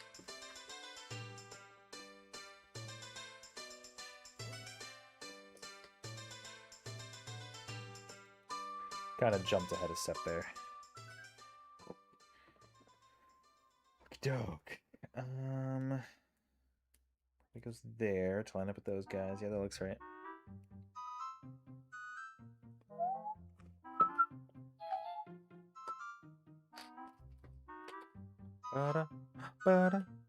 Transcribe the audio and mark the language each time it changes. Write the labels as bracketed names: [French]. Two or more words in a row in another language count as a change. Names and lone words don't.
[English] Kind of jumped ahead a step there. Doke. It goes there to line up with those guys. Yeah, that looks right. Ba-da, ba-da.